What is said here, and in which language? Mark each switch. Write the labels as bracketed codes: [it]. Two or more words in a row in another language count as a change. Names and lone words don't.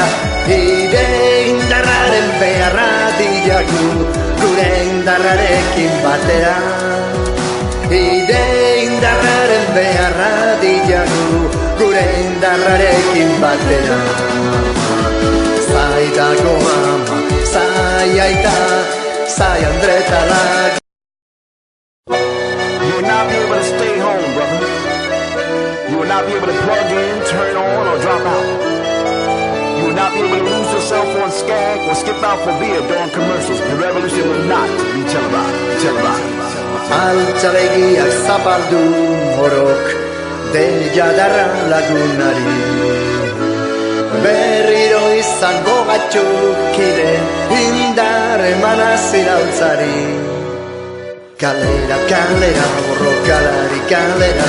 [eu] Ire indarraren beharra diagu, gure indarrarekin batera. Ire indarraren beharra diagu, gure indarrarekin batera. Zai dago ama, zai aita, zai Andreta lagu. [en] You will not be able to stay home, brother. You will not be able to plug in, turn on, or drop out. You will not be able to lose yourself on Skag or skip out for beer during commercials. The revolution will not be televised. [eu] Altzabegiak zapaldu morok, deia darra lagunari. Berriro izango gatxukire, indar emana ziraultzari. Kalera, kalera, borrokalari kalera.